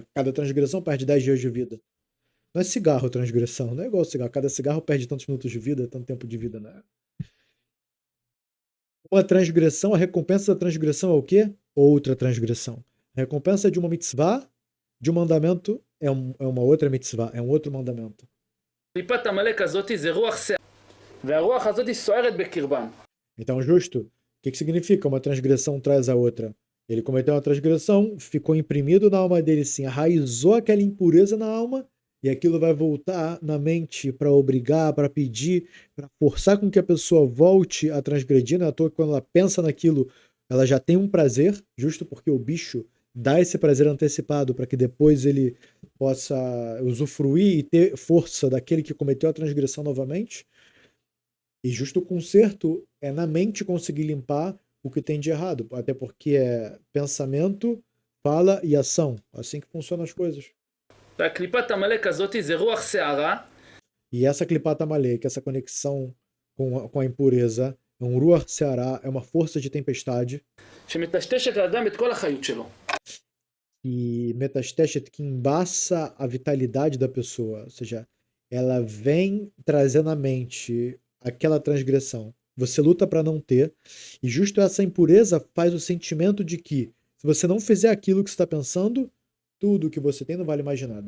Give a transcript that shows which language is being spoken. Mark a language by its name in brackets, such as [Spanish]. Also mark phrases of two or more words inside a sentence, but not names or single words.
[Portuguese] Cada transgressão perde 10 dias de vida. Não é cigarro transgressão, não é igual cigarro. Cada cigarro perde tantos minutos de vida, tanto tempo de vida, né? Uma transgressão, a recompensa da transgressão é o quê? Outra transgressão. A recompensa de uma mitzvah, de um mandamento, é uma outra mitzvah, é um outro mandamento. [Hebrew] קליפת עמלק הזאת זה רוח שערה, והרוח הזאת סוערת בקרבם. [Portuguese] Então, justo, o que significa? Uma transgressão traz a outra. Ele cometeu uma transgressão, ficou imprimido na alma dele, sim, arraizou aquela impureza na alma, e aquilo vai voltar na mente para obrigar, para pedir, para forçar com que a pessoa volte a transgredir. Não é à toa que quando ela pensa naquilo, ela já tem um prazer, justo porque o bicho dá esse prazer antecipado para que depois ele possa usufruir e ter força daquele que cometeu a transgressão novamente. E justo o conserto é na mente conseguir limpar o que tem de errado, até porque é pensamento, fala e ação. Assim que funcionam as coisas. [Hebrew] והקליפת עמלק הזאת זה רוח שערה. [Portuguese] E essa [Hebrew] קליפת עמלק, [Portuguese] essa conexão com a impureza, é um [Hebrew] רוח סערה, [Portuguese] é uma força de tempestade. [Hebrew] שמטשטשת לאדם את כל החיות שלו. [Portuguese] E metasteshet, que embaça a vitalidade da pessoa, ou seja, ela vem trazendo à mente aquela transgressão. Você luta para não ter, e justo essa impureza faz o sentimento de que, se você não fizer aquilo que você está pensando, tudo que você tem não vale mais de nada.